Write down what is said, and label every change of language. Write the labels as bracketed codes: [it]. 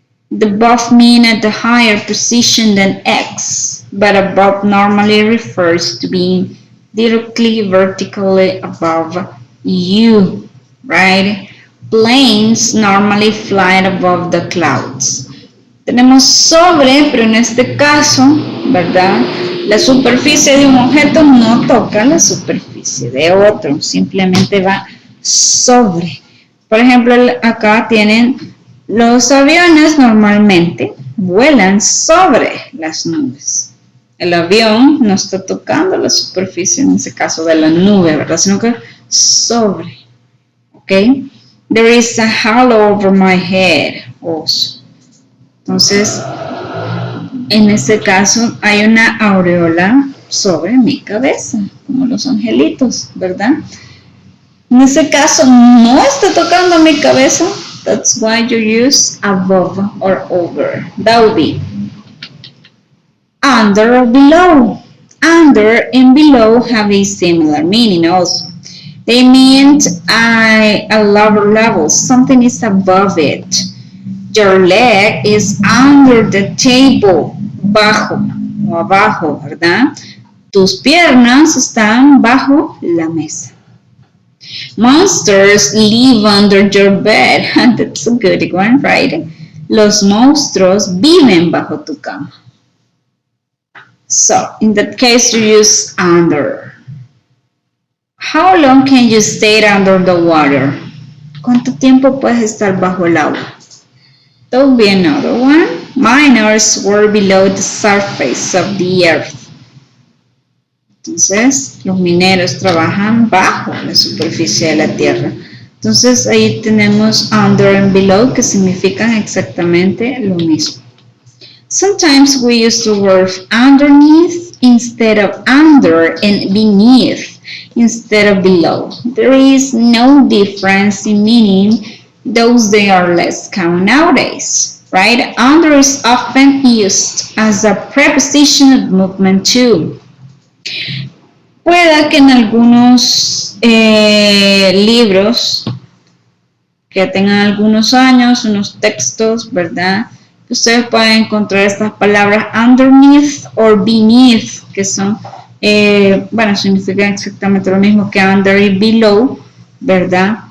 [en] The above mean at the higher position than X, but above normally refers to being directly vertically above you, right? Planes normally fly above the clouds. [es] Tenemos sobre, pero en este caso, ¿verdad? La superficie de un objeto no toca la superficie de otro, simplemente va sobre. Por ejemplo, acá tienen los aviones normalmente vuelan sobre las nubes. El avión no está tocando la superficie, en ese caso de la nube, ¿verdad? Sino que sobre. ¿Ok? [en] There is a halo over my head also. [es] Entonces, en este caso hay una aureola sobre mi cabeza, como los angelitos, ¿verdad? En ese caso no está tocando mi cabeza. [en] That's why you use above or over. That would be under or below. Under and below have a similar meaning also. They mean a lower level. Something is above it. Your leg is under the table. [es] Bajo o abajo, ¿verdad? Tus piernas están bajo la mesa. [en] Monsters live under your bed. That's a good one, right? [es] Los monstruos viven bajo tu cama. [en] So, in that case, you use under. How long can you stay under the water? [es] ¿Cuánto tiempo puedes estar bajo el agua? [en] That would be another one. Miners were below the surface of the earth. [es] Entonces, los mineros trabajan bajo la superficie de la tierra. Entonces, ahí tenemos under and below, que significan exactamente lo mismo. [en] Sometimes we use the word underneath instead of under and beneath instead of below. There is no difference in meaning, those they are less common nowadays, right? Under is often used as a preposition of movement too. [es] Pueda que en algunos libros que tengan algunos años, unos textos, ¿verdad? Ustedes pueden encontrar estas palabras underneath or beneath, que son, bueno, significan exactamente lo mismo que under y below, ¿verdad?